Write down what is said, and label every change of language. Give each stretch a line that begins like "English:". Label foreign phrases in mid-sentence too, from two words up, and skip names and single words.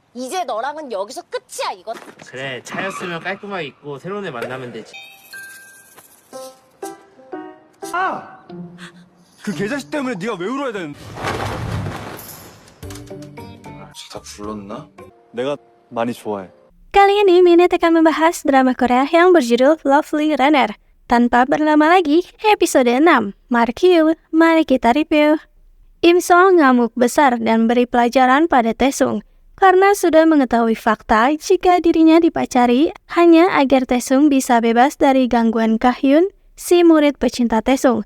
Korean: 이제 너랑은 여기서 끝이야, 이거. 그래, 차였으면 깔끔하게 입고 새로운 애 만나면 되지. 아! 그 개자식 때문에 네가 왜 울어야 되는? 다 불렀나? 내가 많이 좋아해.
Indonesian: Kali ini Minute akan membahas drama Korea yang berjudul Lovely Runner. Tanpa berlama lagi, episode 6. Mari kita review. Im Sol ngamuk besar dan beri pelajaran pada Taesung karena sudah mengetahui fakta jika dirinya dipacari hanya agar Taesung bisa bebas dari gangguan Kah-hyun, si murid pecinta Taesung.